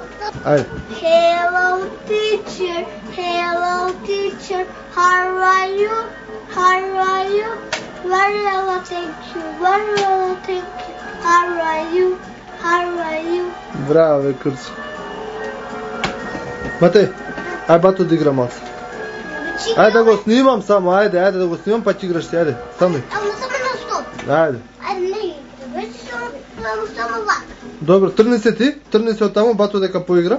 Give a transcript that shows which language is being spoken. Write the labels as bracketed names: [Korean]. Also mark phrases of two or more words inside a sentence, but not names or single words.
[Macedonian] Ајде. [English] Hello teacher, how are you? Very well, thank you. How are you? [Macedonian] Браво, бе, Курчо. Матеј, ај бато да игра малце. Ајде да го снимам само, ајде да го снимам па ќе играш ти, ајде. Само. Ама само на стоп. Ајде. Ајде не, вече само вак. Добро, тргни се ти, тргни се од таму, бато дека поигра.